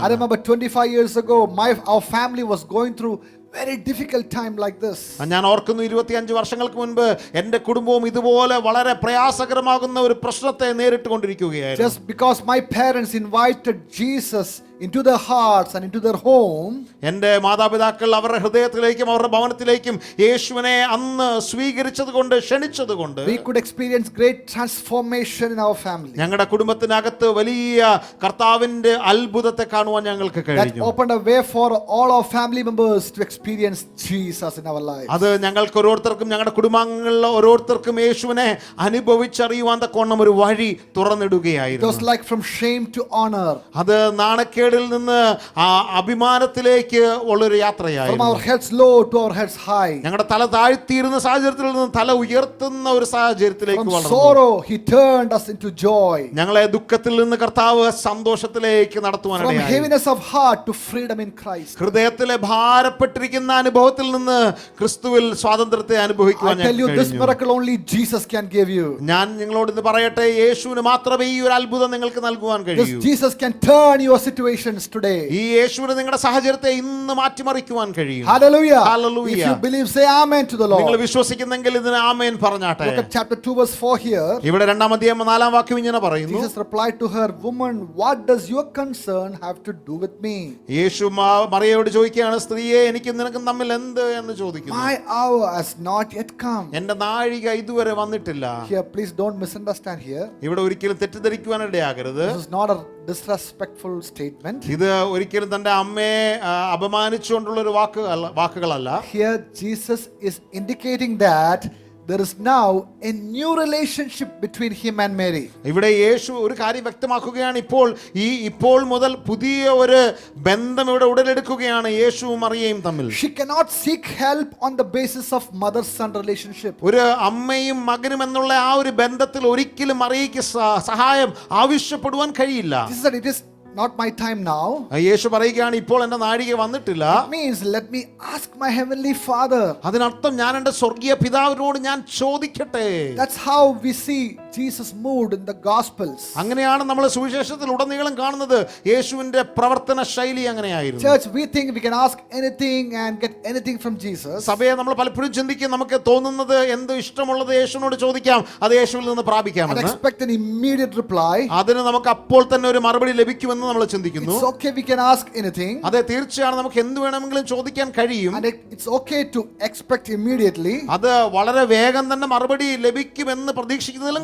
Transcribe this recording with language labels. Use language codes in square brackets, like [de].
[en] I remember 25 years ago, our family was going through very difficult time like this. [ml] ഞാൻ ഓർക്കുന്നു 25 വർഷങ്ങൾക്ക് മുൻപ് എൻ്റെ കുടുംബവും ഇതുപോലെ വളരെ പ്രയാസകരമാകുന്ന ഒരു പ്രശ്നത്തെ നേരിട്ടുകൊണ്ടിരിക്കുകയായിരുന്നു. [en] Just because my parents invited Jesus into their hearts and into their home, [ml] എൻ്റെ മാതാപിതാക്കൾ അവരുടെ ഹൃദയത്തിലേക്കും അവരുടെ ഭവനത്തിലേക്കും യേശുവിനെ അന്ന് സ്വീകരിച്ചതുകൊണ്ട് ക്ഷണിച്ചതുകൊണ്ട് [en] we could experience great transformation in our family. [ml] ഞങ്ങളുടെ കുടുംബത്തിനകത്ത് വലിയ കർത്താവിന്റെ അത്ഭുതത്തെ കാണുവാൻ ഞങ്ങൾക്ക് [en] That [ml] കഴിഞ്ഞു. [en] opened a way for all our family members to experience Jesus in our lives. [ml] അത് ഞങ്ങൾക്ക് ഓരോരുത്തർക്കും ഞങ്ങളുടെ കുടുംബാംഗങ്ങളിലെ ഓരോരുത്തർക്കും യേശുവിനെ അനുഭവിച്ചറിയുവാൻ തക്കവണ്ണം ഒരു വഴി [en] It [ml] തുറന്നിടുകയായിരുന്നു. [en] was like from shame to honor, [ml] അത് നാണക്കേടിൽ നിന്ന് ആ അഭിമാനത്തിലേക്ക് ഉള്ളൊരു [en] from [ml] യാത്രയായിരുന്നു. [en] our heads low to our heads high. [ml] ഞങ്ങളുടെ തല താഴ്ത്തിയിരുന്ന സാഹചര്യത്തിൽ നിന്ന് തല ഉയർത്തുന്ന ഒരു സാഹചര്യത്തിലേക്ക് [en] From [ml] വളർന്നു. [en] sorrow he turned us into joy. [ml] ഞങ്ങളെ ദുഃഖത്തിൽ നിന്ന് കർത്താവ് സന്തോഷത്തിലേക്ക് [en] From [ml] നടത്തുവാനിടയായി. [en] heaviness of heart to freedom in Christ. [ml] ഹൃദയത്തിലെ ഭാരപ്പെട്ടിരിക്കുന്ന അനുഭവത്തിൽ നിന്ന് ക്രിസ്തുവിൽ സ്വാതന്ത്ര്യത്തെ [en] I [ml] അനുഭവിക്കുവാൻ [en] tell you, this [ml] കഴിഞ്ഞു. [en] miracle only Jesus can give you. [ml] ഞാൻ നിങ്ങളോട് ഇത് പറയട്ടെ, യേശുവിന് മാത്രമേ ഈ ഒരു അത്ഭുതം നിങ്ങൾക്ക് നൽകുവാൻ [en] This [ml] കഴിയൂ. [en] Jesus can turn your situations today. [ml] ഈ യേശുവിന് നിങ്ങളുടെ സാഹചര്യത്തെ ഇന്ന് മാറ്റിമറിക്കുവാൻ കഴിയും. [en] Hallelujah. Hallelujah. If you believe, say amen to the [ml] നിങ്ങൾ [en] Lord. [ml] വിശ്വസിക്കുന്നെങ്കിൽ ഇതിന് ആമേൻ പറഞ്ഞാട്ടെ. [en] Look at chapter 2 verse 4 here. [ml] ഇവിടെ 2-ാം അധ്യായം 4-ാം വാക്യം ഇങ്ങനെ പറയുന്നു. [en] Jesus replied to her, woman, what does your concern have to do with me? [ml] യേശു മറിയയോട് ചോദിക്കുകയാണ്, സ്ത്രീയെ എനിക്കും നിനക്കും തമ്മിൽ എന്ത് എന്ന് ചോദിക്കുന്നു. [en] My hour has not yet come. [ml] എന്റെ നാഴിക ഇതുവരെ വന്നിട്ടില്ല. [en] Here, please don't misunderstand here. [ml] ഇവിടെ ഒരിക്കലും തെറ്റിദ്ധരിക്കുവാൻ ഇടയാകരുത്. [en] This is not a disrespectful statement. [ml] ഇത് ഒരിക്കലും തന്റെ അമ്മയെ അപമാനിച്ചുകൊണ്ടുള്ള ഒരു വാക്കുകളല്ല. [en] Here Jesus is indicating that there is now a new relationship between him and Mary. [ml] ഇവിടെ യേശു ഒരു കാര്യം വ്യക്തമാക്കുകയാണ്. ഇപ്പോൾ മുതൽ പുതിയ ഒരു ബന്ധം ഇവിടെ ഉടലെടുക്കുകയാണ് യേശുവും മറിയയും തമ്മിൽ. [en] She cannot seek help on the basis of mother-son relationship. [ml] ഒരു അമ്മയും മകനും എന്നുള്ള ആ ഒരു ബന്ധത്തിൽ ഒരിക്കലും മറിയയ്ക്ക് സഹായം ആവശ്യപ്പെടുവാൻ കഴിയില്ല. [en] Jesus said, it is not my time now. [ml] യേശു പറയുകയാണ്, ഇപ്പോൾ എന്റെ നാഴിക വന്നിട്ടില്ല. [en] It means let me ask my heavenly Father. [ml] അതിനർത്ഥം ഞാൻ എന്റെ സ്വർഗീയ പിതാവിനോട് ഞാൻ ചോദിക്കട്ടെ. [en] That's how we see Jesus moved in the Gospels. [ml] അങ്ങനെയാണ് നമ്മൾ സുവിശേഷത്തിൽ ഉടനീളം കാണുന്നത്. യേശുവിന്റെ പ്രവർത്തന ശൈലി അങ്ങനെയായിരുന്നു. [en] Church, we think we can ask anything and get anything from Jesus. [ml] സഭയെ നമ്മൾ പലപ്പോഴും ചിന്തിക്കും, നമുക്ക് തോന്നുന്നത് എന്ത് ഇഷ്ടമുള്ളത് യേശുവിനോട് ചോദിക്കാം, അത് യേശുവിൽ നിന്ന് [en] And [ml] പ്രാപിക്കാമെന്ന്. [en] expect an immediate reply. [ml] അതിന് നമുക്ക് അപ്പോൾ തന്നെ ഒരു മറുപടി ലഭിക്കുമെന്ന് നമ്മൾ ചിന്തിക്കുന്നു. [en] It's okay, we can ask anything. [ml] അതെ, തീർച്ചയാണ്, നമുക്ക് എന്ത് വേണമെങ്കിലും ചോദിക്കാൻ കഴിയും. [en] And it's okay to expect immediately. [ml] അത് വളരെ വേഗം തന്നെ മറുപടി ലഭിക്കുമെന്ന് പ്രതീക്ഷിക്കുന്നതിലും